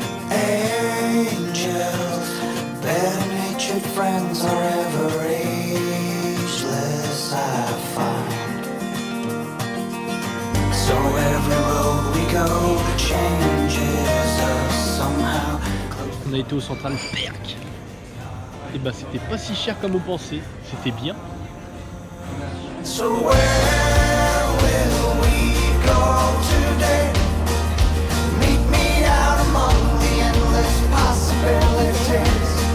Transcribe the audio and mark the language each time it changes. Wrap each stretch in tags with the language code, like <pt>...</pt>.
<en>Angels, better-natured friends are ever ageless, I find. So every road we go changes us somehow.</en> <fr>On a été au Central Perk. Et bah c'était pas si cher comme on pensait. C'était bien.</fr> <en>So where will we go today? Meet me out among the endless possibilities.</en>